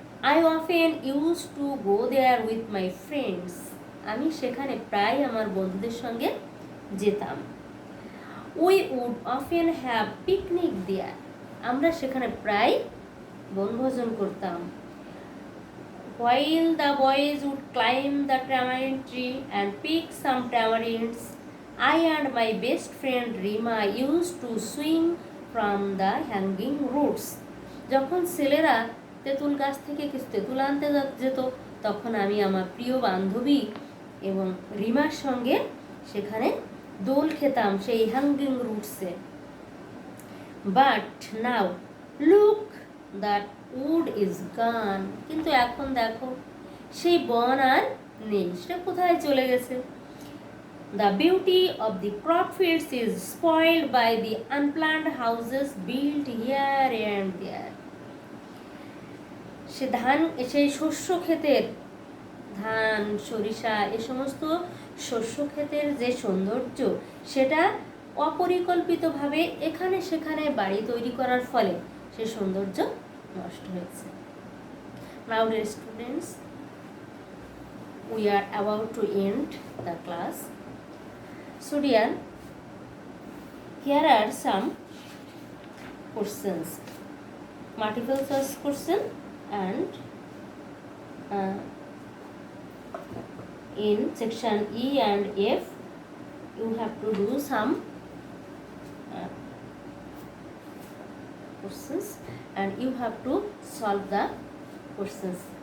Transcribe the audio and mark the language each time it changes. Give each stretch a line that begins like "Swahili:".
English: I often use to go there with my friends,
Bangla: আমি সেখানে প্রায় আমার বন্ধুদের সঙ্গে যেতাম।
English: we would often have picnic there,
Bangla: আমরা সেখানে প্রায় বনভোজন করতাম।
English: While the boys would climb the tamarind tree and pick some tamarinds, I and my best friend Rima used to swing from the hanging roots.
Bangla: যখন ছেলেরা তেঁতুল গাছ থেকে কিছু তেঁতুল আনতে যেত, তখন আমি আমার প্রিয় বান্ধবী এবং রিমার সঙ্গে সেখানে দোল খেতাম সেই hanging রুটসে।
English: but now look that wood is gone,
Bangla: কিন্তু এখন দেখো সেই বন আর নেই, সেটা কোথায় চলে গেছে।
English: The beauty of the crop fields is spoiled by the unplanned houses build here and there.
Bangla: সেই শস্য ক্ষেতের ধান, সরিষা, এ সমস্ত শস্য ক্ষেতের যে সৌন্দর্য, সেটা অপরিকল্পিতভাবে এখানে সেখানে বাড়ি তৈরি করার ফলে সে সৌন্দর্য নষ্ট হয়েছে।
English: Now dear students, we are about to end the class. So dear, here are some questions, multiple choice question, and in section E and F you have to do some questions and you have to solve the questions.